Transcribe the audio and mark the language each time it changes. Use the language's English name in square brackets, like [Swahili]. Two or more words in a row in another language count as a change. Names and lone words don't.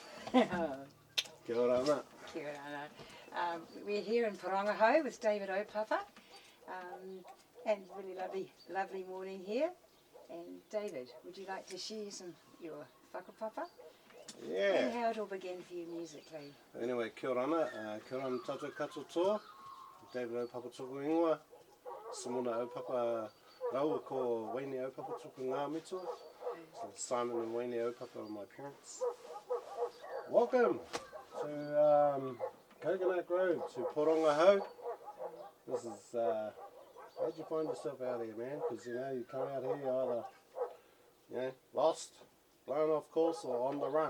[Māori] Kia ora, mate. Kia ora. [English] We're here in Parongaho with David Opapa, and really lovely morning here. And David, would you like to share your whakapapa? Yeah. And how it all began for you musically? Anyway, [Māori] kia ora, mate. Kia ora tātou katoa. David Opapa tuku ingoa. Simona Opapa rau ko Waini Opapa tuku ngā mito. [English] So Simon and Waini Opapa are my parents. Welcome to Coconut Grove, to Parongaho. This is, how'd you find yourself out here, man? Because, you come out here, you're either, lost, blown off course, or on the run.